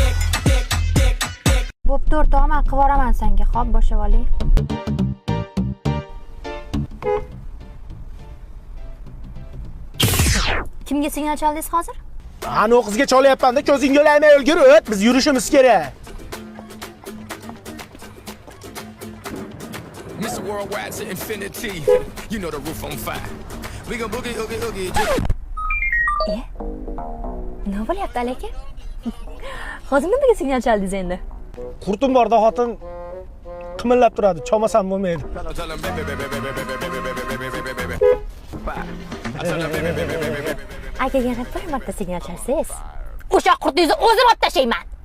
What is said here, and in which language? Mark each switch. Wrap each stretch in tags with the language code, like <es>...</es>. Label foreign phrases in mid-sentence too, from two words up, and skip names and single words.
<uz>Bo'pti, o'rtog'im, men qilib yuboraman senga. Xo'p, boshlab oling. Kimga signal chaldingiz hozir? Ana o qizga cholyapman-da, ko'zing yo'lamay o'lgir, o't, biz yurishimiz kerak.</uz> <en>Mr. Worldwide to infinity. You know the roof on fire. We gon' boogie, oogie, oogie.</en> <uz>Nima bo'lyapti, aka? Hozir nimaga signal chaldingiz endi? Qurtim borda xotin qimillab turadi, chomasam bo'lmaydi. Akaga yana bir marta signal chalsangiz, o'sha qurtingizni o'zim olib tashlayman.</uz>